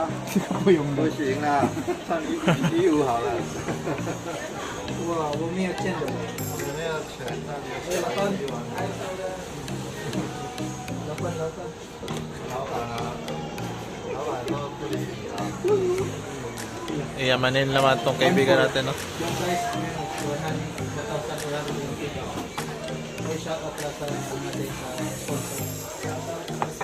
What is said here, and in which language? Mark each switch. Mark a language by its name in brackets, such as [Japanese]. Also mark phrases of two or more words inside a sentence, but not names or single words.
[Chinese] 不用不的。行啦，唱115好了。哇，我没有见的。有没有钱？那你就老板，老板啊，老板都不理你啊。 [Filipino] Iyamanin naman tong kaibigan natin, no? Yung guys, ngayon, 2,120. May [English] shout out [Filipino] lang sa ating sponsor.